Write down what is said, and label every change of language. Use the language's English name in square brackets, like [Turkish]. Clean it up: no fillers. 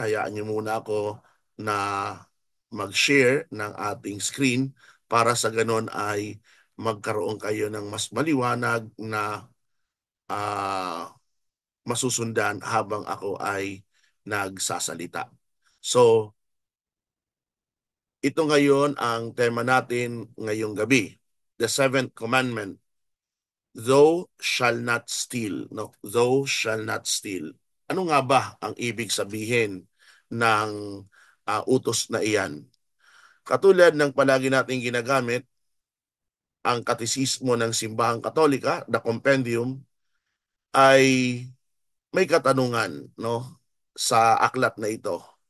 [Filipino] Hayaan niyo muna ako na mag-share ng ating screen para sa ganon ay magkaroon kayo ng mas maliwanag na masusundan habang ako ay nagsasalita. So, ito ngayon ang tema natin ngayong gabi. [English] The seventh commandment, thou shall not steal. No, thou shall not steal. [Filipino] Ano nga ba ang ibig sabihin ng utos na iyan? Katulad ng palagi nating ginagamit, ang katisismo ng Simbahang Katolika, the Compendium, ay may katanungan, no, sa aklat na ito.